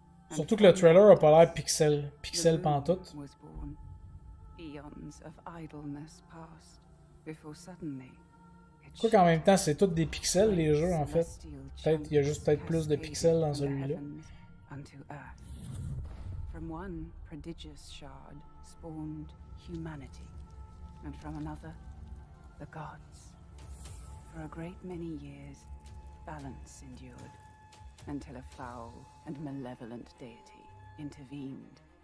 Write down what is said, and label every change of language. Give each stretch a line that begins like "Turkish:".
French: Surtout que le trailer a pas l'air pixel pantoute.
English: Eons of idleness passed before suddenly
French: Quoi qu'en même temps, c'est tous des pixels, les jeux, en fait. Peut-être, il y a juste peut-être plus de pixels dans celui-là.
English: unto earth. From one prodigious shard spawned humanity, and from another, the gods. For a great many years, balance endured, until a foul and malevolent deity intervened.